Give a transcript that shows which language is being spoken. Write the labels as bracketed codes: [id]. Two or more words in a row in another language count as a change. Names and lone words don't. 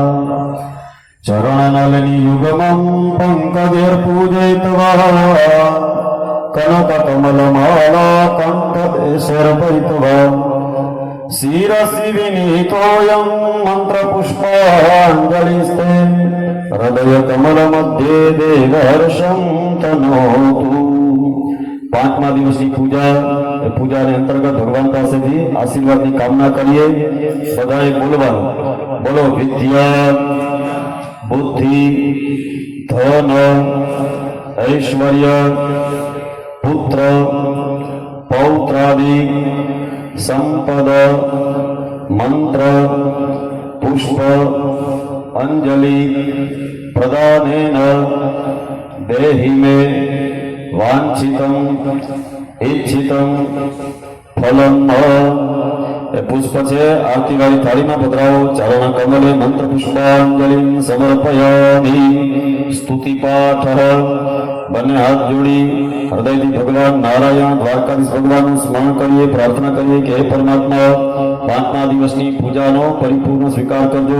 [sa] चरणनलिनीयुगमं पङ्कजैर्पूजयित्वा कनककमलमाला कण्ठदेशैर्पयित्वा शिरसि विनीतोऽयं मन्त्रपुष्पाञ्जलिस्ते हृदय कमल मध्य देवहर्षं तनोतु। [gu] 5મા દિવસની પૂજાને અંતર્ગત ભગવાન પાસેથી આશીર્વાદની કામના કરીએ। બધાએ બોલવાનું। બોલો [sa] विद्या बुद्धि धन ऐश्वर्य पुत्र पौत्रादि संपद मंत्र पुष्प अंजलि प्रदानेन देहि मे वांछितं इच्छितं फलं [gu] એ પુષ્પ છે આરતીવાળી થાળીમાં પધરાવો. [sa] चरण कमले मंत्र पुष्पांजलि समर्पयामि. [gu] સ્તુતિ પાઠ. બંને હાથ જોડી હૃદયથી ભગવાન નારાયણ દ્વારકાધીશ ભગવાનનું સ્મરણ કરીએ, પ્રાર્થના કરીએ કે હે પરમાત્મા, 5મા દિવસની પૂજાનો પરિપૂર્ણ સ્વીકાર કરજો.